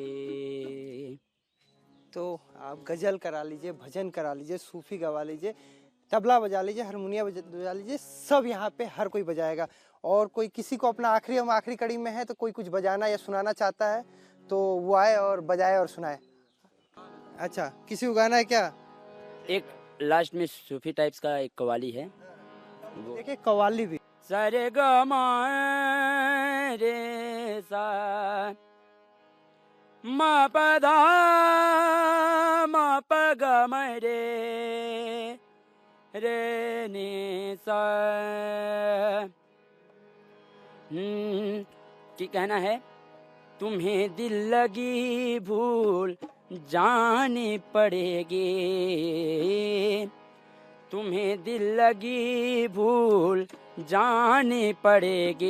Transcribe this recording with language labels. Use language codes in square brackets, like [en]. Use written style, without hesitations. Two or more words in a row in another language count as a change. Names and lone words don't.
[hi] तो आप गजल करा लीजिए, भजन करा लीजिए, सूफी गवा लीजिए, तबला बजा लीजिए, हारमोनिया बजा लीजिए, सब यहाँ पे हर कोई बजाएगा। और कोई किसी को अपना आखिरी कड़ी में है तो कोई कुछ बजाना या सुनाना चाहता है तो वो आए और बजाए और सुनाए। अच्छा, किसी को गाना है क्या? एक लास्ट में सूफी टाइप्स का एक कवाली है, देखिए कव्वाली भी। सारे ग म रे सा म प ध म प ग म रे रे नि सा। क्या कहना है? तुम्हें दिल लगी भूल जानी पड़ेगी, तुम्हें दिल लगी भूल जानी पड़ेगी।